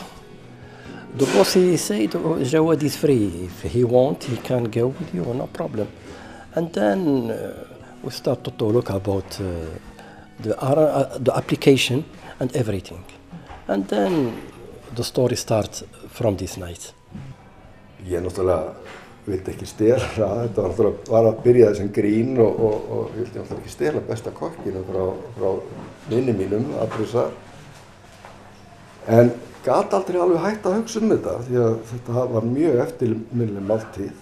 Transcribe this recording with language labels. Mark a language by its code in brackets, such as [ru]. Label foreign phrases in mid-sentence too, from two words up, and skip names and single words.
[en] The boss, he said, Jawad is free. If he wants, he can go with you, no problem. And then we started to look about the application and everything. And then the story starts from this night. [is] Ég náttúrulega vildi ekki stela, þetta var náttúrulega að byrja sem grín og ég vildi náttúrulega ekki stela besta kokkinu frá vinni mínum, Abrisar. En gat aldrei alveg hægt að hugsa þetta því að þetta var mjög eftirminnileg máltíð.